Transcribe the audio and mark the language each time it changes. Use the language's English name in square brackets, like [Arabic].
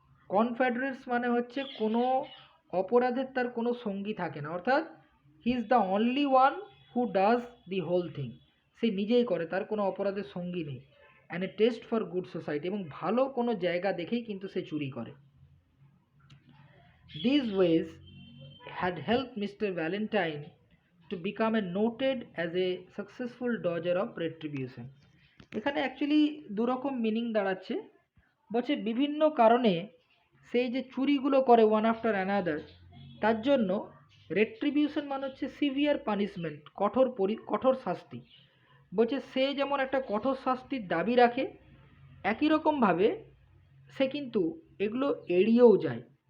[Bangla] Confederates মানে হচ্ছে কোনো অপরাধের তার কোনো সঙ্গী থাকে না, অর্থাৎ [English] he is the only one who does the whole thing, [Bangla] সে নিজেই করে, তার কোনো অপরাধের সঙ্গী নেই। [English] and a taste for good society, [Bangla] এবং ভালো কোনো জায়গা দেখেই কিন্তু সে চুরি করে। [English] These ways had helped Mr. Valentine to become a noted as a successful dodger of retribution. [Bangla] এখানে অ্যাকচুয়ালি দুরকম মিনিং দাঁড়াচ্ছে। বলছে বিভিন্ন কারণে সেই যে চুরিগুলো করে [English] one after another, [Bangla] তার জন্য রেট্রিবিউশন মানে হচ্ছে সিভিয়ার পানিশমেন্ট, কঠোর শাস্তি। বলছে সে যেমন একটা কঠোর শাস্তির দাবি রাখে, একই রকমভাবে সে কিন্তু এগুলো এড়িয়েও যায়।